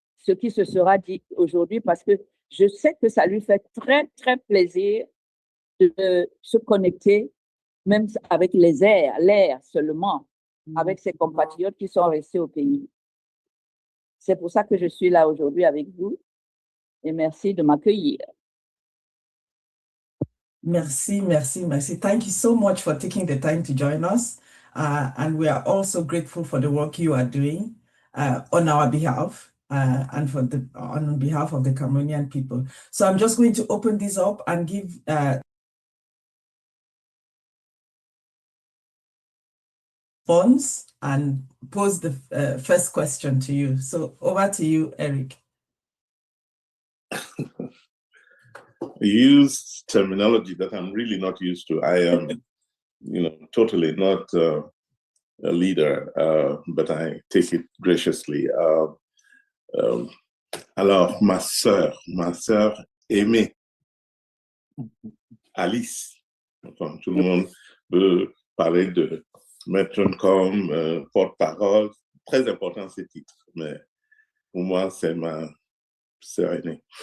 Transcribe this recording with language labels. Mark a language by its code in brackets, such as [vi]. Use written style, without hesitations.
[fr] ce qui se sera dit aujourd'hui parce que je sais que ça lui fait très, très plaisir de se connecter, même avec l'air seulement, avec ses compatriotes qui sont restés au pays. C'est pour ça que je suis là aujourd'hui avec vous et merci de m'accueillir. Merci, merci, merci. [en] Thank you so much for taking the time to join us. And we are also grateful for the work you are doing on our behalf and on behalf of the Cameroonian people. So I'm just going to open this up and give response and pose the first question to you. So over to you, Eric. Use terminology that I'm really not used to. I am, totally not a leader, but I take it graciously. [fr] Alors, ma sœur aimée, Alice. Enfin, tout le monde peut parler de Enonchong, porte-parole. Très important ces titres, mais pour moi, c'est ma sœur aînée.